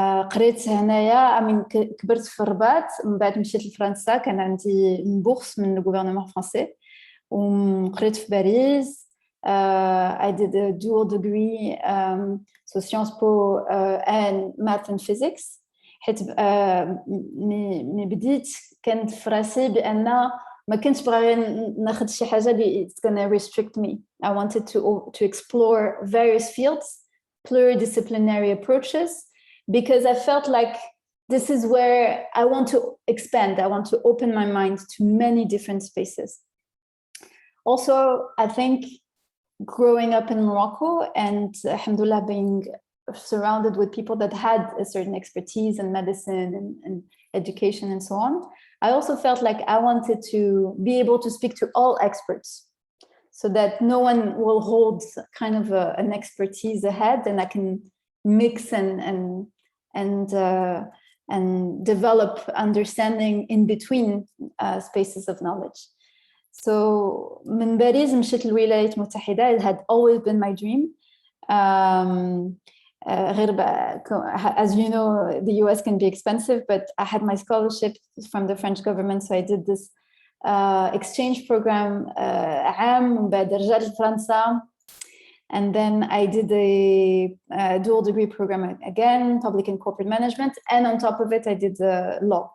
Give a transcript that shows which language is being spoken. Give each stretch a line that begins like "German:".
Arabic: قريت هنايا كبرت في الرباط، من بعد مشيت لفرنسا، كان عندي بورس من الغوفرنمون فرنسي، وقريت في باريس،
English: I did a dual degree, so Sciences Po and math and physics.
Arabic: حيت مي بديت كانت في راسي بأن ما كنتش باغي ناخذ شي حاجة اللي
English: it's gonna restrict me. I wanted to explore various fields, pluridisciplinary approaches, because I felt like this is where I want to expand. I want to open my mind to many different spaces. Also, I think growing up in Morocco and alhamdulillah being surrounded with people that had a certain expertise in medicine and education and so on, I also felt like I wanted to be able to speak to all experts so that no one will hold kind of an expertise ahead, and I can mix and develop understanding in between spaces of knowledge. So
Arabic: من باريس مشيت للولايات المتحدة.
English: It had always been my dream. As you know, the US can be expensive, but I had my scholarship from the French government, so I did this exchange program
Arabic: عام من بعد رجعت لفرنسا,
English: and then I did a dual degree program again, public and corporate management, and on top of it I did law.